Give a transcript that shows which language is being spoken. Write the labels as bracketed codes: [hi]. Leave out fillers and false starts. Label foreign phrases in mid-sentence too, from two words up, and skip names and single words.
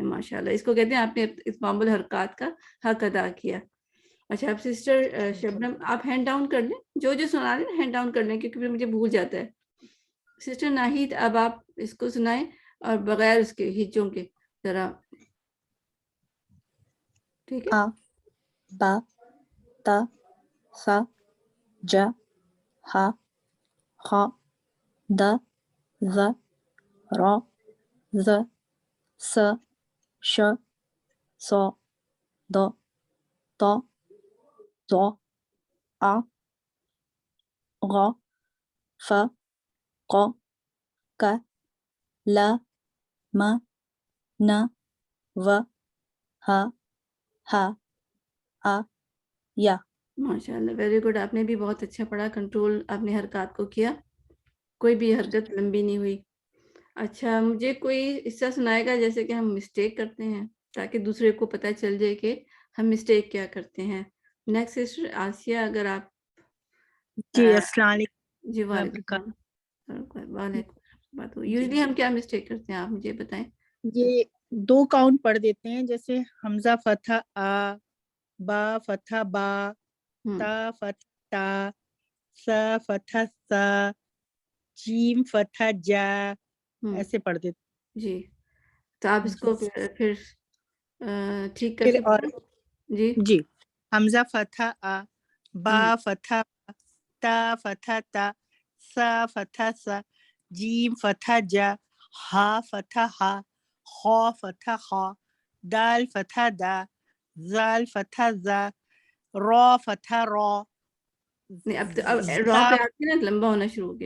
[ar] ماشاء اللہ، [ur] اس کو کہتے ہیں آپ نے اتمام الحرکات کا حق ادا کیا. اچھا، اب سسٹر شبنم آپ [en] hand down [ur] کر لیں، جو سنا رہے ہیں [en] hand down [ur] کر لیں، کیونکہ پھر مجھے بھول جاتا ہے. سسٹر ناہید اب آپ اس کو سنائیں، اور بغیر اس کے ہچوں کے ذرا. ٹھیک ہے. [ar] آ، با، تا، سا، جا، ہا، خا، دا، ذا، را، ز، س، ش، صا، ضا، طا، ظا، ع، غا، فا، قا، کا، لا، ما، نا، و، ہا، ہا، آ، یا. ماشاء اللہ، [en] very good. [ur] آپ نے بھی بہت اچھا پڑھا، کنٹرول آپ نے حرکات کو کیا، کوئی بھی حرکت لمبی نہیں ہوئی. اچھا، مجھے کوئی حصہ سنائے گا جیسے کہ ہم مسٹیک کرتے ہیں، تاکہ دوسرے کو پتہ چل جائے کہ ہم مسٹیک کیا کرتے ہیں. [en] next sister [ur] آسیہ، اگر آپ. [ar] جی السلام علیکم. جی وعلیکم السلام. وعلیکم. [ur] یوزلی ہم کیا مسٹیک کرتے ہیں، آپ مجھے بتائیں. یہ 2 کاؤنٹ پڑھ دیتے ہیں، جیسے حمزہ فتح آ، با فتح با، تا فتح تا، سا فتح سا، جیم فتح جا، ایسے پڑھ دیتے ہیں. جی، تو آپ اس کو پھر ٹھیک کر پھر کے اور جی، حمزہ فتح آ، با فتح با، تا فتح تا، سا فتح سا، جیم فتح جا، ہا فتح ہا، خا فتح خا، دال فتح دا، زال فتح زا، را فتح را، اب را پہ آپ کے نا لمبا ہونا شروع ہو گیا.